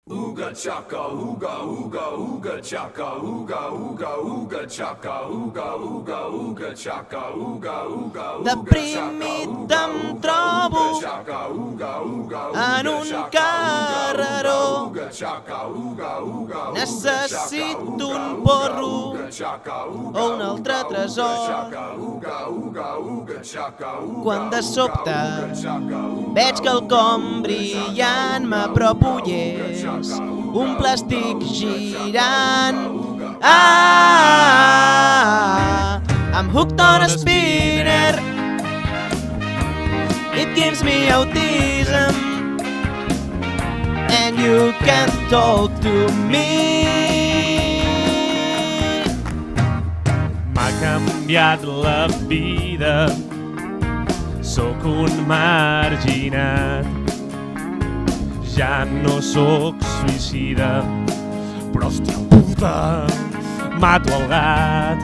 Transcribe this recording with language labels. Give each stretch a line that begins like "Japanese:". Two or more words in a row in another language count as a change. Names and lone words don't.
Catalan: Ooga chaka, ooga ooga ooga chaka, ooga ooga ooga chaka, ooga ooga ooga chaka, ooga ooga ooga Deprimit em trobo en un carreró. Necessito un porro o un altre tresor. Quan de sobte veig quelcom brillant m'apropo i és un plàstic girant.
English: I'm hooked on a spinner. It gives me autism, and you can talk to me.
Catalan: M'ha canviat la vida, sóc un marginat. Ja no sóc suïcida, però hòstia puta, mato el gat.